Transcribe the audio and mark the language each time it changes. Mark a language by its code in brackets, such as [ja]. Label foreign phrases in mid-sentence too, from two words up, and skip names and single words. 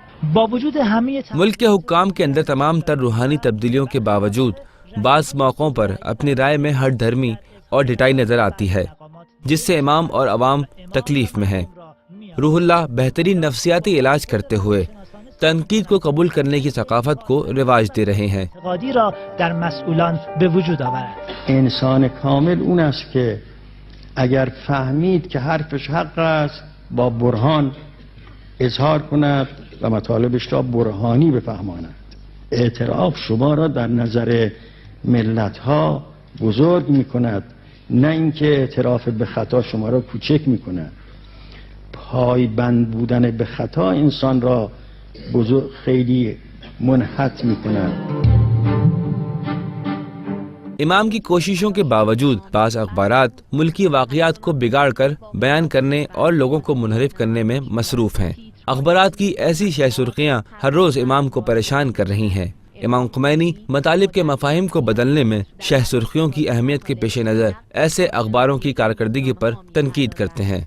[hi] मुल्क के हुक्काम के अंदर तमाम तर रूहानी तब्दीलियों के बावजूद बाज़ मौक़ों पर अपनी राय में हठ धर्मी और ढिठाई नज़र आती है, जिससे इमाम और अवाम तकलीफ में हैं। रूहुल्लाह बेहतरीन नफ्सियाती इलाज करते हुए तनकीद को कबूल करने की सकाफत को रिवाज दे रहे हैं। [fa] انسان کامل اون است که اگر فهمید که حرفش حق است با برهان اظهار کند و مطالبش را برهانی بفهماند. اعتراف شما را در نظر ملت ها بزرگ می کند، نه اینکه اعتراف به خطا شما را کوچک می کند. پایبند بودن به خطا انسان را بزرگ خیلی منحط می کند. [hi] इमाम की कोशिशों के बावजूद बाज़ अखबारात मुल्की वाक़ियात को बिगाड़ कर बयान करने और लोगों को मुनहरिफ करने में मसरूफ़ हैं। अखबारात की ऐसी शह सुर्खियाँ हर रोज़ इमाम को परेशान कर रही हैं। इमाम खमैनी मतालिब के मफाहिम को बदलने में शह सुर्खियों की अहमियत के पेश नज़र ऐसे अखबारों की कारकर्दगी पर तनकीद करते हैं।